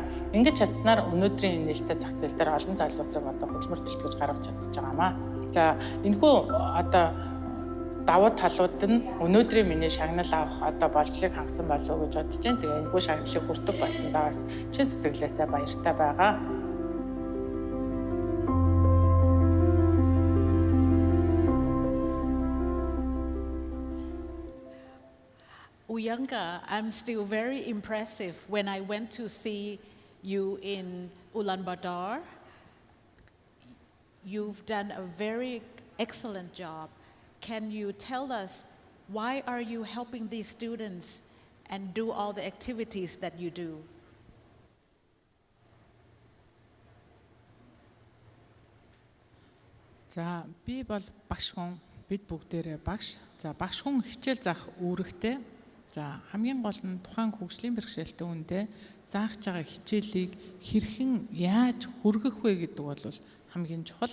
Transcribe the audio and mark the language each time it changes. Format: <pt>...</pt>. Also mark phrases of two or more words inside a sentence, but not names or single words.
<mn>Ингэж чадсанаар өнөөдрийн нээлттэй зах зээл дээр олон залуусыг хөдөлмөр бэлтгэж гаргаж чадчих байгаамаа. За энэхүү давуу талууд нь өнөөдрийн миний шагнал авах болцлыг хангасан болов уу гэж бодож байна. Тэгээ энэхүү шагналыг хүртэх болсондоо бас чин сэтгэлээсээ баяртай байгаа.</mn> <en>Uyanga, I'm still very impressive when I went to see you in Ulaanbaatar. You've done a very excellent job. Can you tell us why are you helping these students and do all the activities that you do.</en> <mn>За би бол багш хүн, бид бүгдээрээ багш. За багш хүн хичээл заах үүрэгтэй. За хамгийн гол нь тухайн хөгжлийн бэрхшээлтэй хүндээ заах байгаа хичээлийг хэрхэн яаж хүргэх вэ гэдэг бол хамгийн чухал.</mn>